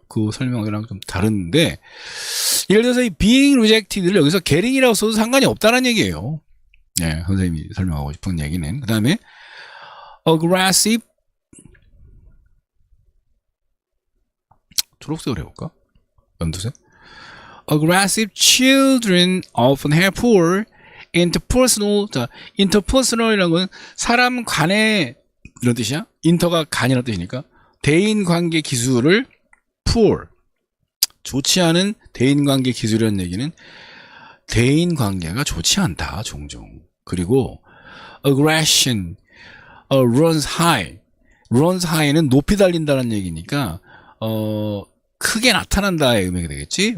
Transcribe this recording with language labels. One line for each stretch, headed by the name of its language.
Korean: 그 설명이랑 좀 다른데 예를 들어서 이 being rejected를 여기서 getting이라고 써도 상관이 없다는 얘기예요. 네, 선생님이 설명하고 싶은 얘기는. 그 다음에 aggressive 초록색으로 해볼까? 연두색.
English: Aggressive children often have poor interpersonal.
Korean: 자, interpersonal이라는 건 사람 간의 이런 뜻이야. inter가 간이라는 뜻이니까 대인관계 기술을 poor 좋지 않은 대인관계 기술이라는 얘기는 대인관계가 좋지 않다 종종. 그리고
English: aggression runs high
Korean: 는 높이 달린다는 얘기니까 크게 나타난다의 의미가 되겠지.